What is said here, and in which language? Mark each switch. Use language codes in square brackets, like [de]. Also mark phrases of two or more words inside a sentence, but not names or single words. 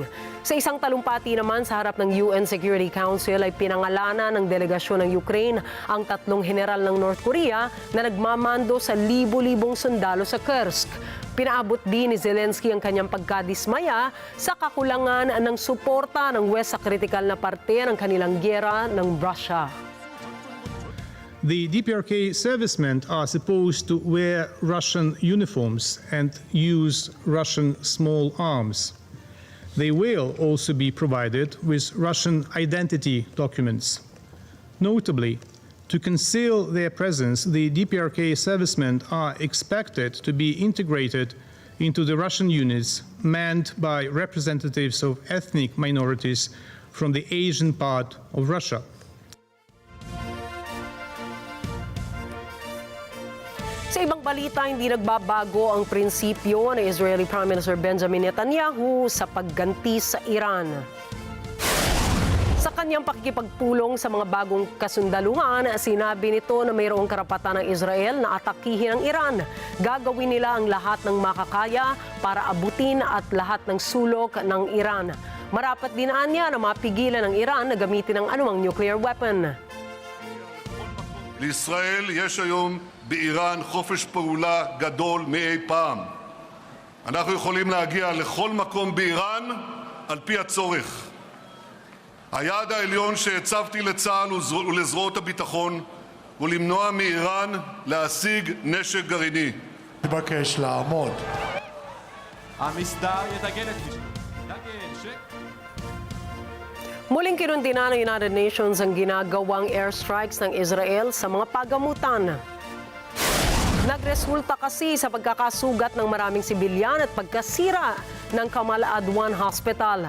[tl] Sa isang talumpati naman sa harap ng UN Security Council ay pinangalanan ng delegasyon ng Ukraine ang 3 general ng North Korea na nagmamando sa libo-libong sundalo sa Kursk. Pinaabot din ni Zelensky ang kanyang pagkadismaya sa kakulangan ng suporta ng West sa kritikal na parte ng kanilang giyera ng Russia. [en] The DPRK servicemen are supposed to wear Russian uniforms and use Russian small arms. They will also be provided with Russian identity documents. Notably, to conceal their presence, the DPRK servicemen are expected to be integrated into the Russian units manned by representatives of ethnic minorities from the Asian part of Russia. [tl] Sa ibang balita, hindi nagbabago ang prinsipyo ni [en] Israeli Prime Minister [tl] Benjamin Netanyahu sa pagganti sa Iran. Sa kanyang pakikipagpulong sa mga bagong kasundaluhan, sinabi nito na mayroong karapatan ng Israel na atakihin ang Iran. Gagawin nila ang lahat ng makakaya para abutin at lahat ng sulok ng Iran. Marapat din niya na mapigilan ng Iran na gamitin ang anumang [en] nuclear weapon. [he] לישראל יש היום באיראן חופש פעולה גדול מאי פעם. אנחנו יכולים להגיע לכל מקום באיראן על פי הצורך. היעד העליון שהצבתי לצה"ל ולזרועות הביטחון הוא למנוע מאיראן להשיג נשק גרעיני. מבקש לעמוד. המסדר יתגן את מישהו. [tl] Muling kinundina ng United Nations ang ginagawang airstrikes ng Israel sa mga pagamutan. Nagresulta kasi sa pagkakasugat ng maraming sibilyan at pagkasira ng Kamal Adwan Hospital.